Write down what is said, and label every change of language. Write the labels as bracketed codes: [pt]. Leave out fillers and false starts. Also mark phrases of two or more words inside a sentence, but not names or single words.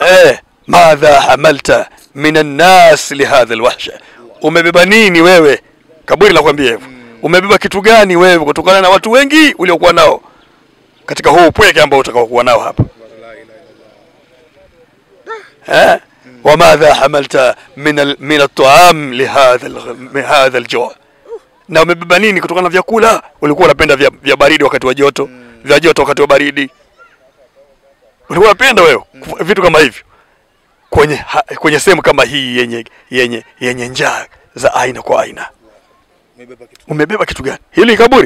[ar] ماذا عملت من الناس لهذا الوحشة, [sw] umebeba nini wewe? Kaburi nakwambia hivyo. Umebeba kitu gani wewe kutokana na watu wengi uliokuwa nao katika huu upweke ambao utakaokuwa nao hapa? [ar] وماذا حملت من الطعام لهذا الجوع. [sw] Na umebeba nini kutokana na vyakula? Ulikuwa unapenda vya baridi wakati wa joto, vya joto wakati wa baridi. Ulikuwa unapenda wewe vitu kama hivyo. Kwenye sehemu kama hii yenye njaa za aina kwa aina. Umebeba kitu gani? Hili kaburi.